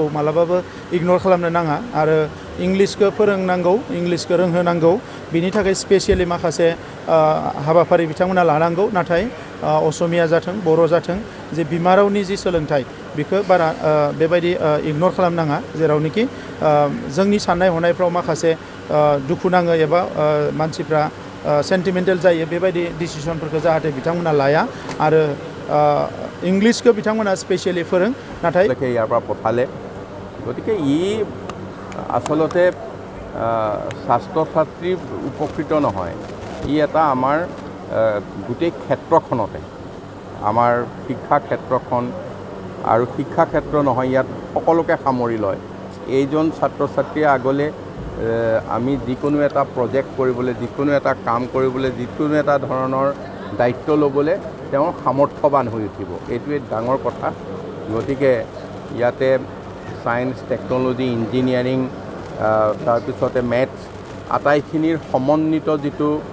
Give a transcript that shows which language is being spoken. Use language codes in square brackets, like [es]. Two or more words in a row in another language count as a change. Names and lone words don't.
[brx] मालाबाबो इगनर खालामनो नाङा आरो इंलिसखौ फोरोंनांगौ इंलिसखौ रोंहोनांगौ बिनि थाखाय स्पेसियेलि माखासे हाबाफारि बिथांमोना लानांगौ नाथाय असमिया जाथों बर' जाथों जे बिमा रावनि जि सोलोंथाइ बेखौ बारा बेबायदि इगनर खालामनाङा जेरावनोखि जोंनि साननाय हनायफ्राव माखासे दुखु नाङो एबा मानसिफ्रा सेन्टिमेन्टेल जायो बेबायदि डिसिसनफोरखौ जाहाथे बिथांमोना लाया आरो इंलिसखौ बिथांमोना स्पेसियेलि फोरों नाथाय [as] ইয়াৰ পৰা পঠালে গতিকে ই আচলতে ছাত্ৰ ছাত্ৰী উপকৃত নহয় ই এটা আমাৰ গোটেই ক্ষেত্ৰখনতে আমাৰ শিক্ষা ক্ষেত্ৰখন আৰু শিক্ষা ক্ষেত্ৰ নহয় ইয়াত সকলোকে সামৰি লয় এইজন ছাত্ৰ ছাত্ৰীয়ে আগলৈ আমি যিকোনো এটা প্ৰজেক্ট কৰিবলৈ যিকোনো এটা কাম কৰিবলৈ যিকোনো এটা ধৰণৰ দায়িত্ব ল'বলৈ তেওঁৰ সামৰ্থ্যৱান হৈ উঠিব এইটোৱে ডাঙৰ কথা গতিকে ইয়াতে [en] science technology engineering [as] তাৰপিছতে মেথছ আটাইখিনিৰ সমন্বিত যিটো